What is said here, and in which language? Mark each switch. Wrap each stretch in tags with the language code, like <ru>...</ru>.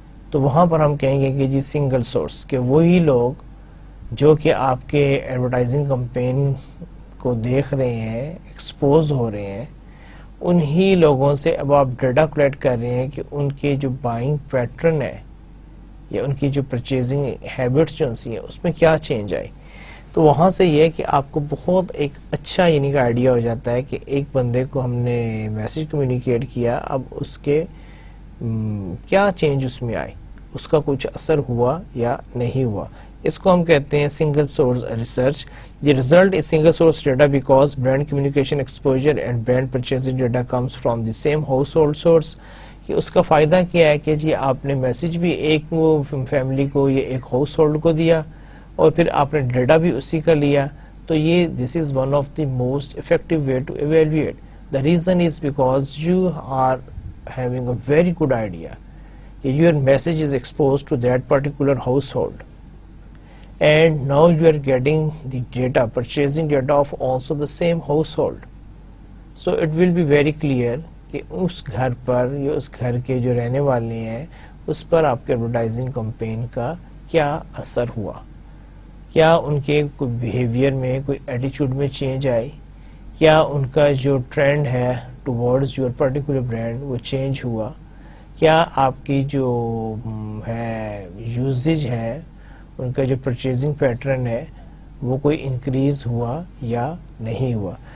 <ur>تو وہاں پر ہم کہیں گے کہ جی سنگل سورس, کہ وہی لوگ جو کہ آپ کے ایڈورٹائزنگ کمپین کو دیکھ رہے ہیں, ایکسپوز ہو رہے ہیں, انہی لوگوں سے اب آپ ڈیٹا کلیکٹ کر رہے ہیں کہ ان کے جو بائنگ پیٹرن ہے یا ان کی جو پرچیزنگ ہیبٹس جو سی ہیں اس میں کیا چینج آئی. تو وہاں سے یہ ہے کہ آپ کو بہت ایک اچھا یعنی کا آئیڈیا ہو جاتا ہے کہ ایک بندے کو ہم نے میسج کمیونیکیٹ کیا, اب اس کے کیا چینج اس میں آئے, اس کا کچھ اثر ہوا یا نہیں ہوا. اس کو ہم کہتے ہیں single source research.</ur> <en>The result is single source data because brand communication exposure and brand purchasing data comes from the same household source.</en> <ur>کہ اس کا فائدہ کیا ہے کہ جی آپ نے میسج بھی ایک فیملی کو یا ایک ہاؤس ہولڈ کو دیا اور پھر آپ نے ڈیٹا بھی اسی کا لیا.</ur> <en>تو یہ this is one of the most effective way to evaluate. The reason is because you are having a very good idea. Your message is exposed to that particular household, and now you are getting the data, purchasing data of also the same household. So it will be very clear</en> <ur>کہ اس گھر پر یا اس گھر کے جو رہنے والے ہیں اس پر آپ کے ایڈورٹائزنگ کمپین کا کیا اثر ہوا, کیا ان کے کوئی بیہیویئر میں کوئی ایٹیچیوڈ میں چینج آئی, کیا ان کا جو ٹرینڈ ہے</ur> <en>towards your particular brand</en> <ur>وہ چینج ہوا, کیا آپ کی جو ہے یوزیج ہے ان کا جو پرچیزنگ پیٹرن ہے وہ کوئی انکریز ہوا یا نہیں ہوا.</ur>